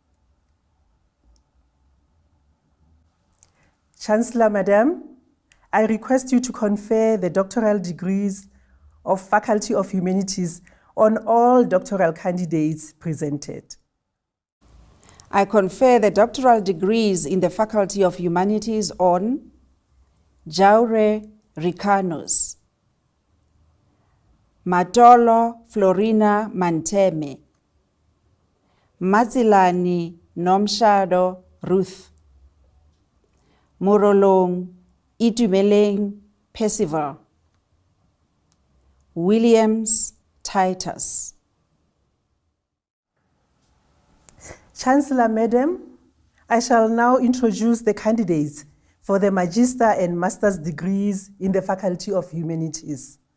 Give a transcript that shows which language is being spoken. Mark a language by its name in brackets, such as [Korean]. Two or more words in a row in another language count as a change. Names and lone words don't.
[English] Chancellor, Madam, I request you to confer the doctoral degrees of Faculty of Humanities on all doctoral candidates presented. I confer the doctoral degrees in the Faculty of Humanities on Jaure Ricanos, Matolo Florina Manteme, Mazilani Nomshado Ruth, Morolong Itumeleng Percival, Williams Titus. Chancellor, Madam, I shall now introduce the candidates for the Magister and Master's degrees in the Faculty of Humanities.